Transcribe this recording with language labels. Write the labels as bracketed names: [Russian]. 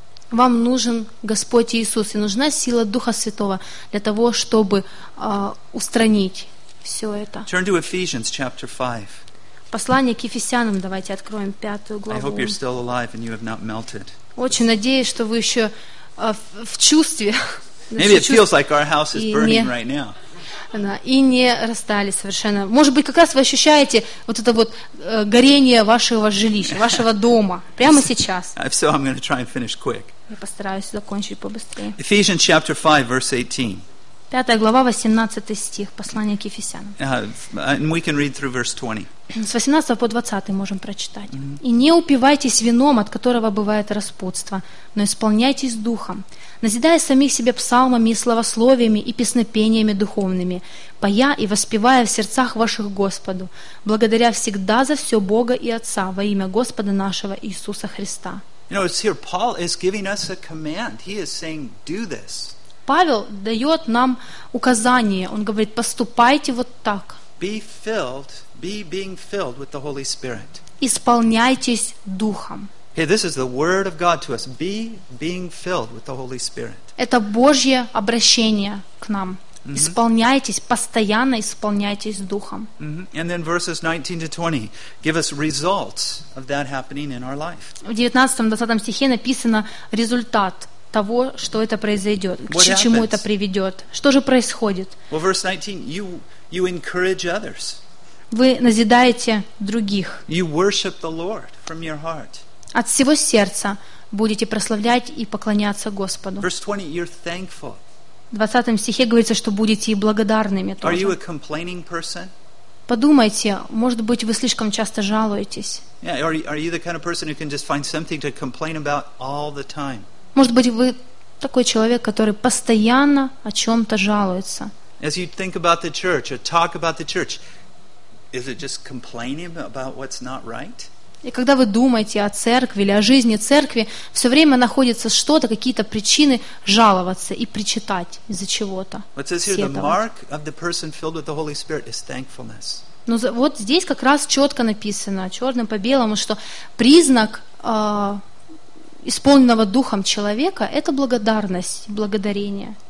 [Russian] Вам нужен Господь Иисус, и нужна сила Духа Святого для того, чтобы устранить все это. [English] Turn to Ephesians chapter 5. [Russian] Послание к Ефесянам, давайте откроем пятую главу. [English] I hope you're still alive and you have not melted. [Russian] Очень надеюсь, что вы еще в чувстве. [English] Maybe it feels like our house is burning right now. [Russian] И не расстались совершенно. Может быть, как раз вы ощущаете вот это вот горение вашего жилища, вашего дома прямо сейчас. [English] So I'm going to try and finish quick. [Russian] Я постараюсь закончить побыстрее. [English] Ephesians chapter 5, verse 18. [Russian] Пятая глава, 18 стих, послание к Ефесянам. [English] And we can read through verse 20. [Russian] С 18 по 20 можем прочитать. Mm-hmm. «И не упивайтесь вином, от которого бывает распутство, но исполняйтесь духом, назидая самих себе псалмами и словословиями и песнопениями духовными, поя и воспевая в сердцах ваших Господу, благодаря всегда за все Бога и Отца во имя Господа нашего Иисуса Христа». [English] You know, it's here, Paul is giving us a command. He is saying, do this. [Russian] Павел дает нам указание. Он говорит, поступайте вот так. [English] Be filled, be being filled with the Holy Spirit. [Russian] Исполняйтесь Духом. [English] Hey, this is the word of God to us. Be being filled with the Holy Spirit. [Russian] Это Божье обращение к нам. Mm-hmm. Исполняйтесь, постоянно исполняйтесь Духом. Mm-hmm. [English] And then verses 19 to 20 give us results of that happening in our life. [Russian] В 19-20 стихе написано результат того, что это произойдет, к чему это приведет. Что же происходит? [English] Well, verse 19, you encourage others. [Russian] Вы назидаете других. [English] You worship the Lord from your heart. [Russian] От всего сердца будете прославлять и поклоняться Господу. [English] Verse 20, you're thankful. [Russian] В 20 стихе говорится, что будете и благодарными тоже. [English] Are you a complaining person? [Russian] Подумайте, может быть, вы слишком часто жалуетесь. [English] Yeah, are you the kind of person who can just find something to complain about all the time? [Russian] Может быть, вы такой человек, который постоянно о чем-то жалуется. [English] As you think about the church or talk about the church, is it just complaining about what's not right? [Russian] И когда вы думаете о церкви или о жизни церкви, все время находится что-то, какие-то причины жаловаться и причитать из-за чего-то. [English] What says here, the mark of the person filled with the Holy Spirit is thankfulness. [Russian] Но вот здесь как раз четко написано, черным по белому, что признак исполненного Духом человека — это благодарность, благодарение.